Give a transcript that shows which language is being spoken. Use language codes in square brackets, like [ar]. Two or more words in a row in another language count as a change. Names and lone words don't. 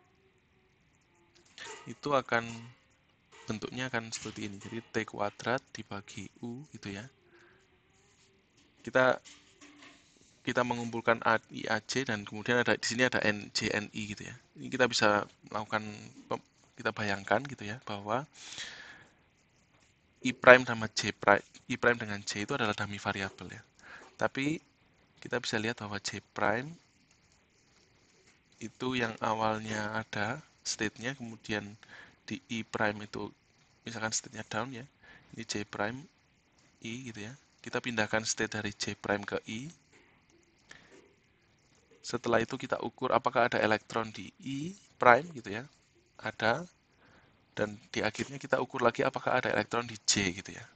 [id] Itu akan bentuknya akan seperti ini. Jadi T kuadrat dibagi U gitu ya. Kita mengumpulkan IAC dan kemudian di sini ada NJNI gitu ya. Ini kita bisa melakukan, kita bayangkan gitu ya, bahwa I prime sama J prime, I prime dengan J itu adalah dummy variabel ya. Tapi kita bisa lihat bahwa J prime itu yang awalnya ada state-nya, kemudian di I prime itu misalkan state-nya down ya, ini J prime I gitu ya, kita pindahkan state dari J prime ke I. Setelah itu kita ukur apakah ada elektron di I prime gitu ya, ada, dan di akhirnya kita ukur lagi apakah ada elektron di J gitu ya.